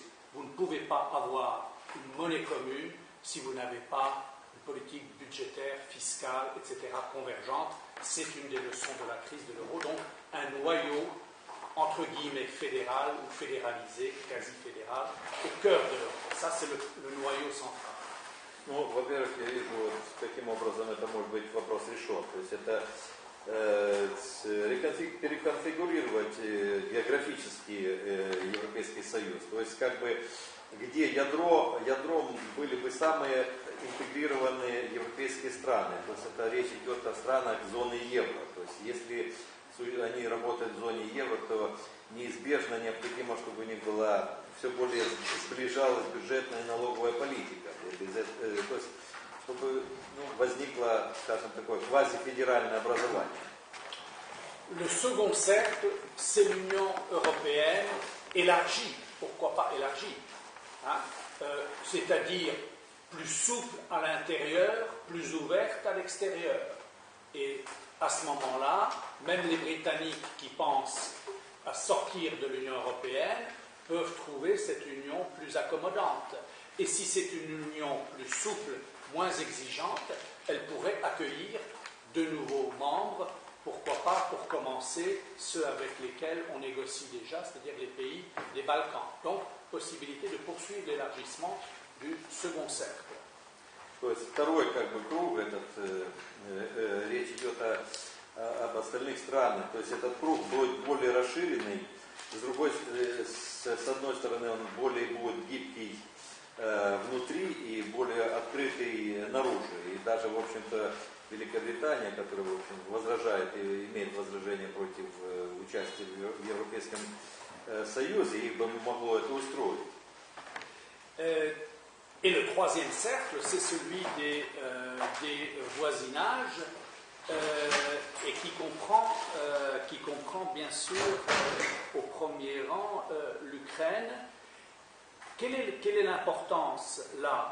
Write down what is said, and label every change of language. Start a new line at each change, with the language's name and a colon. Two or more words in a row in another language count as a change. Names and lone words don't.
French: Vous ne pouvez pas avoir une monnaie commune si vous n'avez pas une politique budgétaire, fiscale, etc. convergente. C'est une des leçons de la crise de l'euro. Donc un noyau, entre guillemets, fédéral ou fédéralisé, quasi-fédéral, au cœur de l'Europe. Ça, c'est le noyau central.
Russian: Ну, во-первых, я вижу, вот, каким образом это может быть вопрос решен. То есть это переконфигурировать географически Европейский Союз. То есть как бы где ядром были бы самые интегрированные европейские страны. То есть это речь идет о странах зоны евро. То есть если они работают в зоне евро, то неизбежно необходимо, чтобы у них была все более сближалась бюджетная и налоговая политика. То есть, чтобы возникло, скажем, такое квазифедеральное образование.
French: Le second cercle, c'est l'Union européenne élargie. Pourquoi pas élargie, hein? C'est-à-dire plus souple à l'intérieur, plus ouverte à l'extérieur. Et à ce moment-là, même les Britanniques qui pensent à sortir de l'Union européenne peuvent trouver cette union plus accommodante. Et si c'est une union plus souple, moins exigeante, elle pourrait accueillir de nouveaux membres, pourquoi pas pour commencer ceux avec lesquels on négocie déjà, c'est-à-dire les pays des Balkans. Donc, possibilité de poursuivre l'élargissement du second cercle.
Russian: То есть второй как бы круг, речь идет об остальных странах, то есть этот круг будет более расширенный, с одной стороны он более будет гибкий внутри и более открытый наружу. И даже, в общем-то, Великобритания, которая, в общем, возражает и имеет возражение против участия в Европейском Союзе, их бы могло это устроить.
French: Et le troisième cercle, c'est celui des voisinages et qui comprend bien sûr au premier rang l'Ukraine. Quelle est l'importance là?